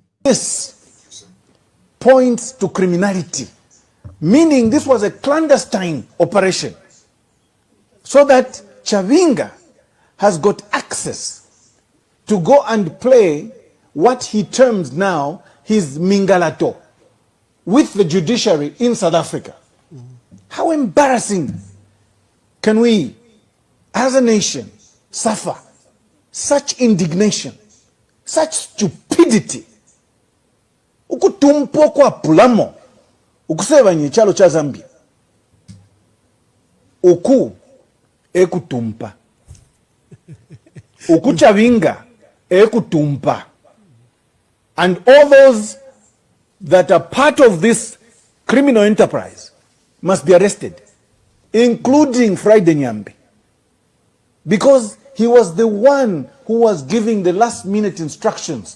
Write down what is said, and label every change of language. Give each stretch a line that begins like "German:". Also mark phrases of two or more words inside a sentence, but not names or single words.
English: This points to criminality, meaning this was a clandestine operation, so that Chabinga has got access to go and play what he terms now his mingalato with the judiciary in South Africa. How embarrassing can we, as a nation, suffer such indignation, such stupidity?
Bemba: Ukutumpo kwa pulamo ukusebanye chalo cha Zambia uku ekutumpa uku Chabinga ekutumpa,
English: and all those that are part of this criminal enterprise must be arrested, including Friday Nyambi, because he was the one who was giving the last minute instructions.